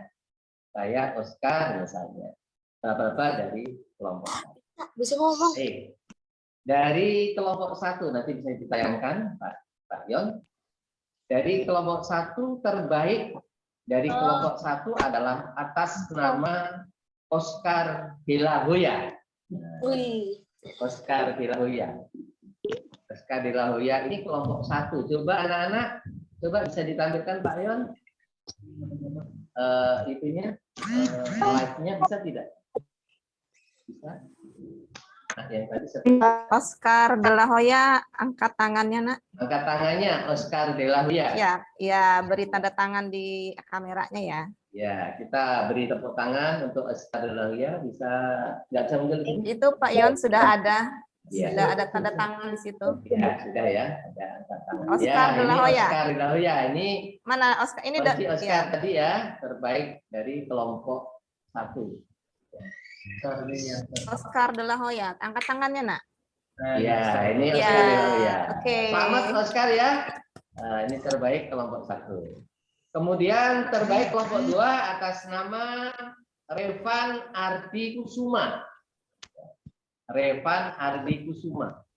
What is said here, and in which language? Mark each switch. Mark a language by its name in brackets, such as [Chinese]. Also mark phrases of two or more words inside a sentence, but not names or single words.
[Indonesian] Saya Oscar misalnya, Bapak dari kelompok. Bisa ngomong. Dari kelompok 1 nanti bisa ditayangkan Pak Yon. Dari kelompok 1 terbaik dari kelompok 1 adalah atas nama Oscar de la Hoya. Oscar de la Hoya. Oscar de la Hoya ini kelompok 1. Coba anak-anak, coba bisa ditampilkan Pak Yon. Itunya slide-nya bisa tidak? Bisa. Nah, yang tadi Oscar de la Hoya, angkat tangannya, Nak. angkat tangannya Oscar de la Hoya. Ya, beri tanda tangan di kameranya ya. Ya, kita beri tepuk tangan untuk Oscar de la Hoya. Bisa nggak bisa muncul di sini? Itu Pak Yon sudah ada. Ya. Sudah ada tanda tangan di situ. Ya, sudah ya. Ada angkat tangan. Oscar de la ini Hoya. Oscar de la Hoya. Ini Mana Oscar? Ini Oscar tadi ya, terbaik dari kelompok 1. Oscar de la Hoya. Angkat tangannya, Nak. Ya, ini Ya, Oscar de la Hoya. oke. Selamat Oscar ya. Ini terbaik kelompok 1. Kemudian terbaik kelompok 2 atas nama Revan Ardi Kusuma. Revan Ardi Kusuma.